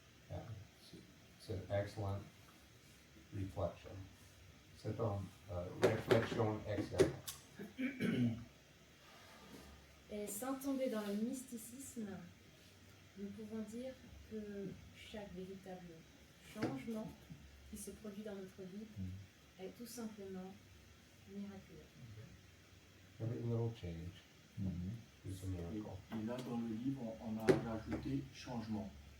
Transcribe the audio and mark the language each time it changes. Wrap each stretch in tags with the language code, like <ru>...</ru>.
<en>It's an excellent reflection.</en> <fr>C'est une réflexion excellente. Et sans tomber dans le mysticisme, nous pouvons dire que chaque véritable changement qui se produit dans notre vie est tout simplement miraculeux.</fr> <en>Every little change is a</en> <fr>Et,</fr> <en>miracle.</en> <fr>et là, dans le livre, on a rajouté changement.</fr>